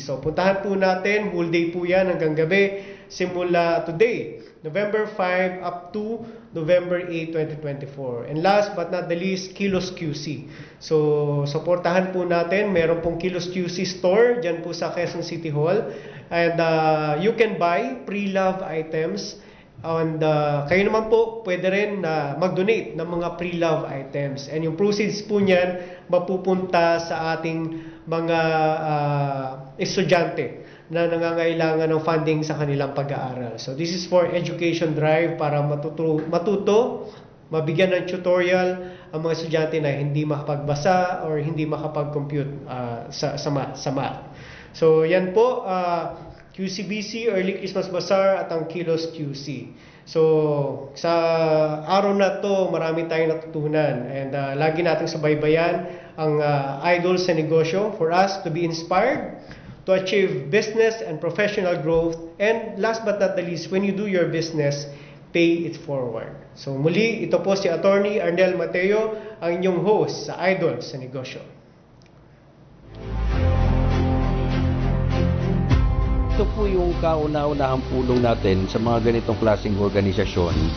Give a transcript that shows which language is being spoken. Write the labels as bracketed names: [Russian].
[Filipino] So puntahan po natin, [English] whole day [Filipino] po yan hanggang gabi, simula [English] today, November 5 up to November 8, 2024. And last but not the least, Kilos QC. So, [Filipino] supportahan po natin. Meron pong Kilos QC store dyan po sa Quezon City Hall. [English] And you can buy pre-love items. [Filipino] And kayo naman po pwede rin mag-donate ng mga pre-love items. And yung proceeds po niyan mapupunta sa ating mga estudyante na nangangailangan ng funding sa kanilang pag-aaral. [English] So this is for education drive [Filipino] para matuto, mabigyan ng tutorial ang mga estudyante na hindi makapagbasa or hindi makapag-compute sa math. So yan po, QCBC, Early Christmas Bazaar at ang Kilos QC. So sa araw na to, marami tayong natutunan and lagi nating subaybayan ang idol sa negosyo [English] for us to be inspired to achieve business and professional growth. And last but not the least, when you do your business, pay it forward. [Filipino] So muli, ito po si Attorney Arnel Mateo, ang inyong host sa Idol sa Negosyo. Ito po yung kauna-unahang pulong natin sa mga ganitong klaseng organisasyon.